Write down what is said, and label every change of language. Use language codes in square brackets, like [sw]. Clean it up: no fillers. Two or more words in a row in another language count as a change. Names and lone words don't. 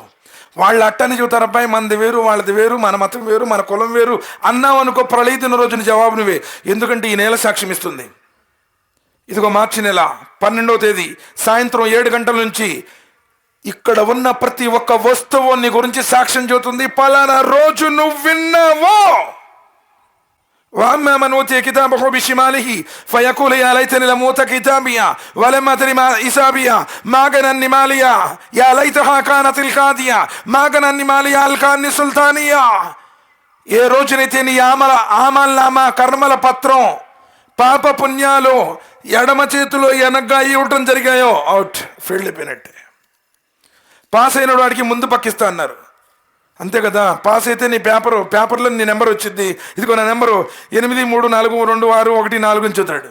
[te] వాళ్ళు అట్టని చెబుతారు, అబ్బాయి మనది వేరు, వాళ్ళది వేరు, మన మతం వేరు, మన కులం వేరు అన్నావు అనుకో, ప్రళయ దిన రోజున జవాబు నువ్వే. ఎందుకంటే ఈ నెల సాక్ష్యం ఇస్తుంది. ఇదిగో మార్చి నెల 12వ తేదీ సాయంత్రం 7 గంటల నుంచి ఇక్కడ ఉన్న ప్రతి ఒక్క వస్తువు నీ గురించి సాక్ష్యం చెబుతుంది. పలానా రోజు నువ్వు విన్నావో. [ar] وأما من أوتي كتابه بشماله فيقول يا ليتني لم أوت كتابيا ولم أدر ما حسابيا ما أغنى ماليا يا ليتها كانت القاضية ما أغنى ماليا ألقاني سلطانيا. [te] ఏ రోజునైతే నీ ఆమల్నామా కర్మల పత్రం పాప పుణ్యాలు ఎడమ చేతిలో వెనగ్గా ఇవ్వటం జరిగాయో [en] out, field [te] అయిపోయినట్టే. పాస్ అయిన వాడికి ముందు పక్కిస్తా అన్నారు, అంతే కదా. పాస్ అయితే నీ పేపర్లో నీ నెంబర్ వచ్చింది, ఇదిగో నా నెంబరు 83422614 చదువుతాడు.